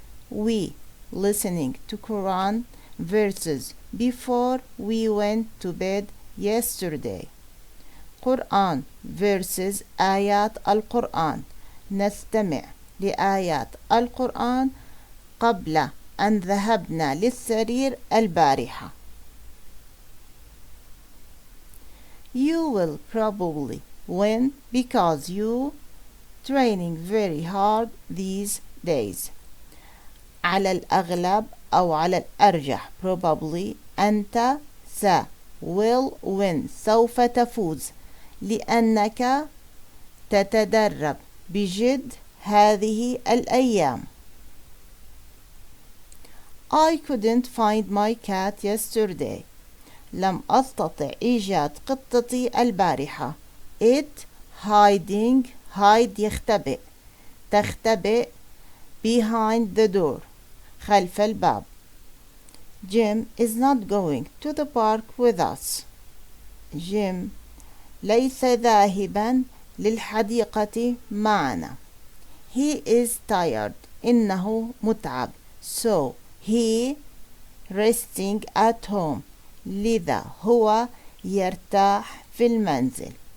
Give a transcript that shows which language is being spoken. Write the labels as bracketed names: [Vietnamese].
[English] We listening to Quran verses before we went to bed yesterday. [Arabic] قرآن verses آيات القرآن. نستمع لآيات القرآن قبل أن ذهبنا للسرير البارحة. [English] You will probably win because you training very hard these days. [Arabic] على الأغلب أو على الأرجح probably أنت [English] will win [Arabic] سوف تفوز لأنك تتدرب بجد هذه الأيام. [English] I couldn't find my cat yesterday. [Arabic] لم أستطع إيجاد قطتي البارحة. [English] It hiding hide [Arabic] يختبئ تختبئ [English] behind the door [Arabic] خلف الباب. [English] Jim is not going to the park with us. [Arabic] Jim ليس ذاهبا للحديقة معنا. [English] He is tired. [Arabic] إنه متعب. [English] So he resting at home. [Arabic] لذا هو يرتاح في المنزل.